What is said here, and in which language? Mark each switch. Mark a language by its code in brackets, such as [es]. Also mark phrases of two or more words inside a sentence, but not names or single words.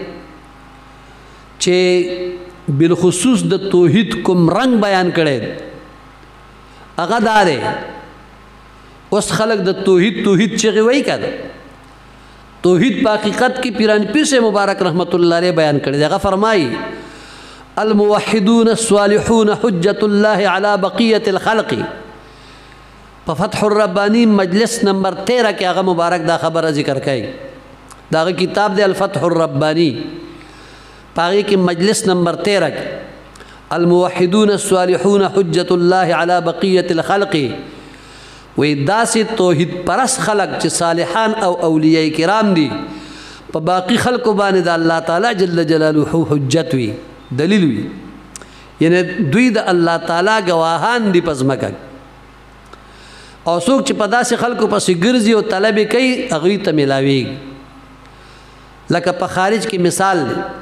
[ps] چې بالخصوص د توحید کوم رنگ بیان کړی هغه دا دی اوس خلک د توحید چغې وایي که توحید په حقیقت کې پیرانی پیر سے مبارک رحمت الله علیه بیان کړی دی هغه فرمایي [ar] الموحدون الصالحون حجة الله على بقية الخلق [ps] په فتح الربانی مجلس نمبر 13 کې هغه مبارک دا خبره ذکر کوي دا هغه کتاب دی الفتح الربانی په هغې کې مجلس نمبر 13 کې [ar] الموحدون الصالحون حجة الله على بقية الخلق [ps] وی داسې توحید پرست خلق چې صالحان او اولیاء کرام دي په باقی خلقو باندې د الله تعالی جل جلاله حجت وي دلیل وي یعنی دوی د الله تعالی گواهان دي په ځمکه او څوک چې په داسې خلکو پسې ګرځي او طلب یې کوي هغوی ته میلاویږي لکه په خارج کې مثال دی